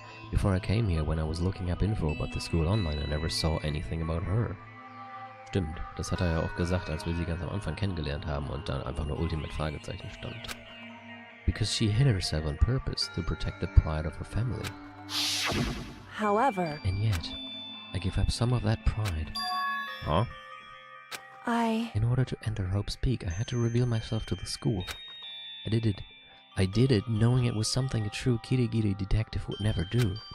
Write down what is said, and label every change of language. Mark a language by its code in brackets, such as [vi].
[en] Before I came here when I was looking up info about the school online, I never saw anything about her. [de] Stimmt, das hat er ja auch gesagt, als wir sie ganz am Anfang kennengelernt haben und dann einfach nur Ultimate Fragezeichen stand. [en] Because she hid herself on purpose to protect the pride of her family. However... And yet, I give up some of that pride. Huh? In order to enter Hope's Peak, I had to reveal myself to the school. I did it knowing it was something a true Kirigiri detective would never do.